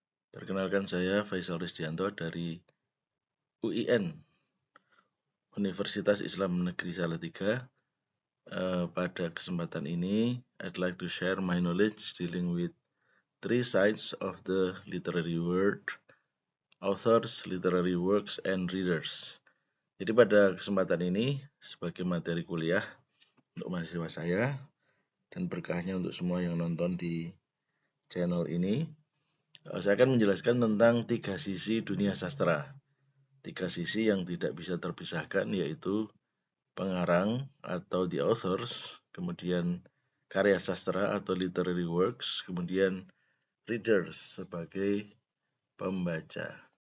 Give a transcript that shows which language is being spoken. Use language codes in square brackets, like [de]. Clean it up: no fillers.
[id] Perkenalkan saya Faisal Risdianto dari UIN, Universitas Islam Negeri Salatiga. Pada kesempatan ini, [en] I'd like to share my knowledge dealing with three sides of the literary world: authors, literary works, and readers. [id] Jadi pada kesempatan ini, sebagai materi kuliah untuk mahasiswa saya, dan berkahnya untuk semua yang nonton di channel ini, saya akan menjelaskan tentang tiga sisi dunia sastra. Tiga sisi yang tidak bisa terpisahkan, yaitu pengarang atau the authors, kemudian karya sastra atau literary works, kemudian readers sebagai pembaca.